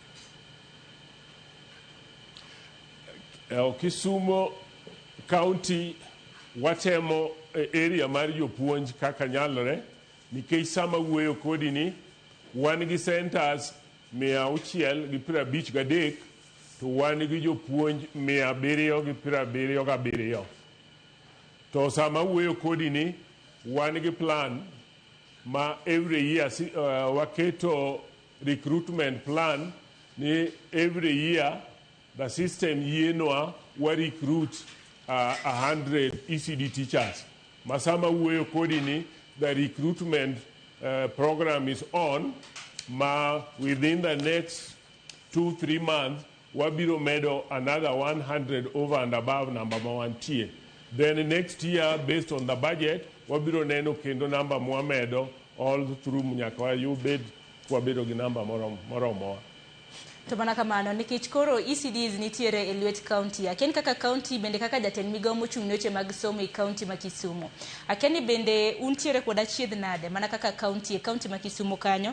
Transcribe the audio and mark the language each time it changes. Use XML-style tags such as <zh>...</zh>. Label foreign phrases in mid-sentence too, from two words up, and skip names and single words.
<luo>Kisumu County Watemo area mar jopuonj kaka nyalre nikech sama wuoyo kodi ni wan gi centers 653 to wan gi jopuonj 777. To sama wuoyo kodi ni wan gi plan ma</luo> <en>every year</en> <luo>waketo</luo> <en>recruitment plan</en> <luo>ni</luo> <en>every year the system</en> <luo>yienwa wa</luo> <en>recruit 100 ECD teachers.</en> <luo>Masama wuoyo kodi ni</luo> <en>the recruitment program is on within the next 2-3 months</en> <luo>wabiro medo</luo> <en>another 100 over and above number mawantie. Then next year based on the budget</en> <luo>wabiro neno kendo</luo> <en>number mwamedo all through</en> <luo>nyaka wayubed wabedo gi</luo> <en>number moromo.</en> <luo>To mana kamano nikech koro ECDs nitiere e lwet county. Aken kaka county bende kaka jatend migao mochung' ne weche mag somo e county ma Kisumu. Akeni bende untiere kod achiedh nade mana kaka county ma Kisumu kanyo.</luo>